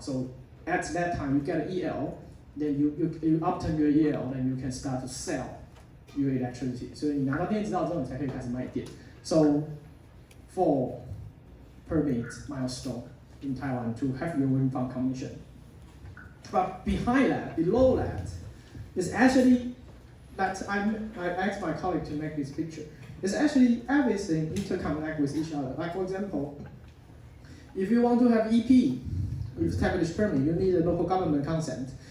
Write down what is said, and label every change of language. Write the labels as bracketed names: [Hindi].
[English] So at that time you get an EL, then you obtain your EL, then you can start to sell your electricity. [Chinese] So 你拿到电业执照之后，你才可以开始卖电. [English] So 4 permit milestone in Taiwan to have your wind farm commission. But behind that, below that, is actually that I asked my colleague to make this picture. It's actually everything interconnect with each other. Like for example, if you want to have EP, established permit, you need a local government consent.